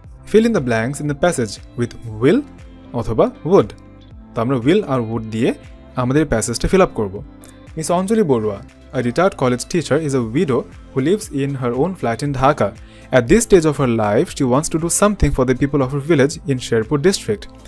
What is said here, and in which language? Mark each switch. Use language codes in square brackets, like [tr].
[en] Fill in the blanks in the passage with will অথবা would। [bn] তো আমরা will আর would দিয়ে আমাদের প্যাসেজটা ফিল আপ করবো। [en] Miss Anjali Barua, a retired college teacher, is a widow who lives in her own flat in Dhaka. At this stage of her life, she wants to do something for the people of her village in Sherpur district.